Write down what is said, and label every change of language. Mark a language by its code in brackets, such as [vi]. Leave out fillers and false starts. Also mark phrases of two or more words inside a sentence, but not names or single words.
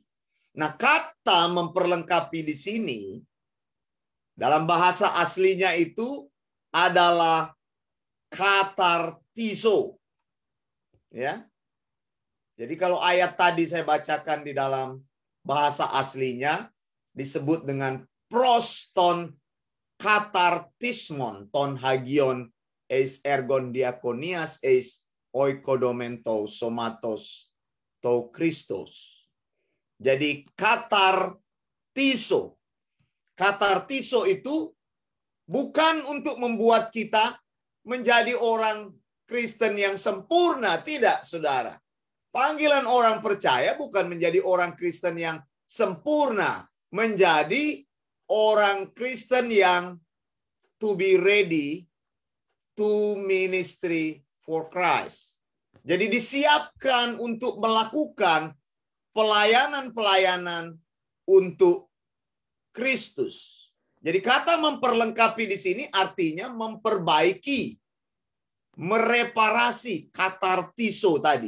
[id] Nah, kata memperlengkapi di sini dalam bahasa aslinya itu adalah katartiso. Ya. Jadi kalau ayat tadi saya bacakan di dalam bahasa aslinya disebut dengan [el] πρὸς τὸν καταρτισμὸν τῶν ἁγίων εἰς ἔργον διακονίας εἰς οἰκοδομὴν τοῦ σώματος τοῦ Χριστοῦ. [id] Jadi katartiso. Katartiso itu bukan untuk membuat kita menjadi orang Kristen yang sempurna, tidak, saudara. Panggilan orang percaya bukan menjadi orang Kristen yang sempurna, menjadi orang Kristen yang [en] to be ready to ministry for Christ. [id] Jadi disiapkan untuk melakukan pelayanan-pelayanan untuk Kristus. Jadi kata memperlengkapi di sini artinya memperbaiki, mereparasi, katartiso tadi.